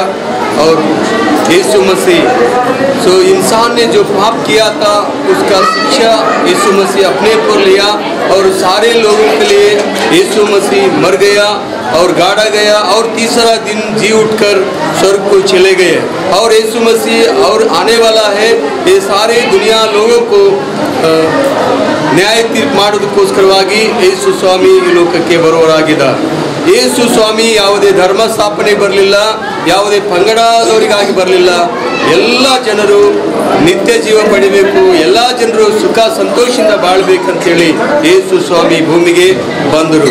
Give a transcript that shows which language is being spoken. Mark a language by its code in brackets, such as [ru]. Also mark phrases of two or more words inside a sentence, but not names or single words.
[hi] और यीशु मसीह इंसान ने जो पाप किया था उसका शिक्षा यीशु मसीह अपने पर लिया और सारे लोगों के लिए यीशु मसीह मर गया और गाड़ा गया और तीसरा दिन जी उठकर स्वर्ग को चले गए। और यीशु मसीह और आने वाला है, ये सारे दुनिया लोगों को [kn] ನ್ಯಾಯ ತೀರ್ಪು ಮಾಡೋದಕ್ಕೋಸ್ಕರವಾಗಿ ಯೇಸು ಸ್ವಾಮಿ ಈ ಲೋಕಕ್ಕೆ ಬರುವವರಾಗಿದ್ದಾರೆ. ಯೇಸು ಸ್ವಾಮಿ ಯಾವುದೇ ಧರ್ಮ ಸ್ಥಾಪನೆ ಬರಲಿಲ್ಲ, ಯಾವುದೇ ಪಂಗಡದವರಿಗಾಗಿ ಬರಲಿಲ್ಲ, ಎಲ್ಲ ಜನರು ನಿತ್ಯ ಜೀವ ಪಡಿಬೇಕು, ಎಲ್ಲ ಜನರು ಸುಖ ಸಂತೋಷದಿಂದ ಬಾಳ್ಬೇಕಂತೇಳಿ ಯೇಸು ಸ್ವಾಮಿ ಭೂಮಿಗೆ ಬಂದರು.